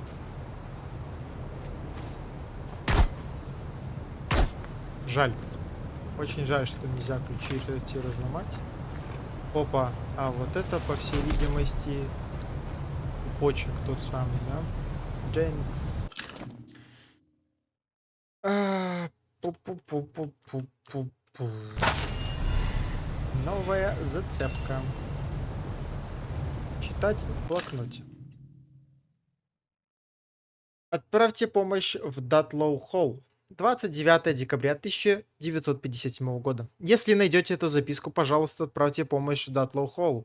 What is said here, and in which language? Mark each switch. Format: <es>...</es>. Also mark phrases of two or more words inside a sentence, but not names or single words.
<ru>Жаль. Очень жаль, что нельзя ключи эти разломать. Опа. А вот это, по всей видимости, почек тот самый, да? Дженкс. Пу-пу-пу-пу-пу-пу-пу. Новая зацепка. Читать в блокноте. Отправьте помощь в Датлоу Холл. 29 декабря 1957 года. Если найдете эту записку, пожалуйста, отправьте помощь в Датлоу Холл.</ru>